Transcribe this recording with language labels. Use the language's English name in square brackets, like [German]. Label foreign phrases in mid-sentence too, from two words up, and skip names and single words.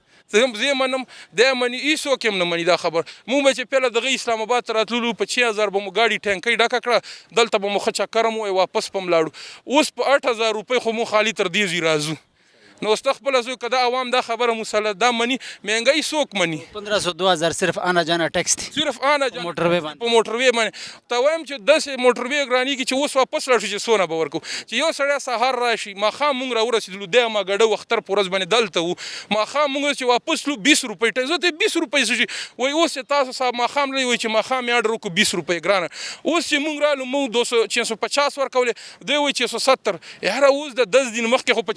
[Pashto] زه منم دی مني هېڅوک هم نه مني دا خبر. مونږ به چې پیله دغه اسلام آباد ته راتللو په 6000 به مو ګاډي ټینکۍ ډکه کړه، دلته به مو ښه چکر هم واپس به م لاړو، اوس په 8000 روپۍ خو مو خالي تر دې ځي راځو. نو اوس ته خپله زوی که دا عوام دا خبره مسله دا مني مهنګۍ څوک مني؟ 1500 صرف [Urdu] آنا جانا [Pashto] ټیکس دی، [Urdu] صرف آنا جانا [Pashto] موټروی باندې په موټروی باندې ته وایم چې داسې موټروی ګرانېږي چې اوس واپس لاړ شو چې څونه به ورکړو، چې یو سړی سهار راشي ماښام مونږ راورسېدلو دی ما ګډه اختر په ورځ باندې دلته وو، ماښام مونږ چې واپس تلو 20 روپۍ ټیکس، زه ته 20 روپۍ څه شي وایي اوس چې تاسو صاحب ماښام لرئ وایي چې ماښام یې اډر وکړو 20 روپۍ ګرانه، اوس چې مونږ رالو مونږ 650 ورکولې دی وایي 670 یاره اوس د 10 دن مخکې خو په